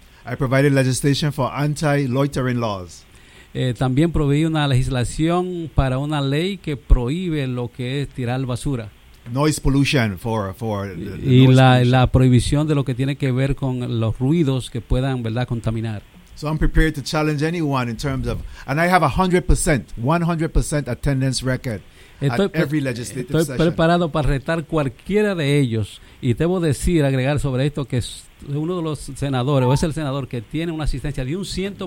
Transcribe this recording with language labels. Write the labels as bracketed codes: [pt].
[en] I provided legislation for anti-loitering laws. [es] También proveí una legislación para una ley que prohíbe lo que es tirar basura. [en] Noise pollution for [es] y noise la pollution. La prohibición de lo que tiene que ver con los ruidos que puedan, ¿verdad?, contaminar. [en] So I'm prepared to challenge anyone in terms of, and I have 100% attendance record at every legislative session. [es] Estoy preparado para retar cualquiera de ellos. Y debo decir, agregar sobre esto, que es uno de los senadores, o es el senador que tiene una asistencia de un 100%.